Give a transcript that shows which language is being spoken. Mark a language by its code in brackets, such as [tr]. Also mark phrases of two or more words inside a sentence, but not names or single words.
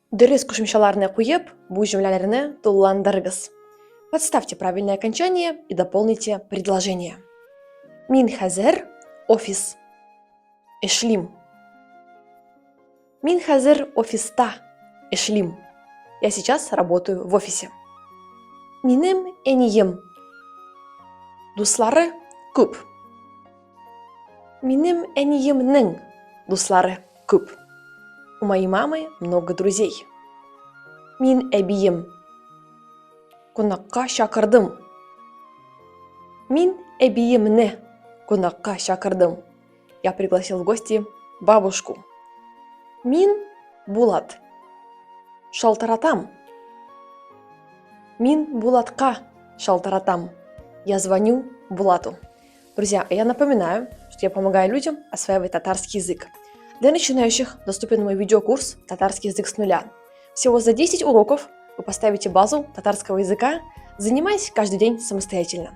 [tt] Дөрес кушымчаларны куеп, бу җөмләләрне тулыландырыгыз. [ru] Подставьте правильное окончание и дополните предложение. [tt] Мин хәзер офис. Эшлим. Мин хәзер офиста. Эшлим. [ru] Я сейчас работаю в офисе. [tt] Минем әнием. Дуслары күп. Минем әниемнең дуслары күп. [ru] У моей мамы много друзей. [tt] Мин әбием. Кунакка чакырдым. Мин әбиемне кунакка чакырдым. [ru] Я пригласил в гости бабушку. [tt] Мин Булат. Шалтыратам. Мин Булатка шалтыратам. [ru] Я звоню Булату. Друзья, я напоминаю, что я помогаю людям осваивать татарский язык. Для начинающих доступен мой видеокурс «Татарский язык с нуля». Всего за 10 уроков вы поставите базу татарского языка, занимаясь каждый день самостоятельно.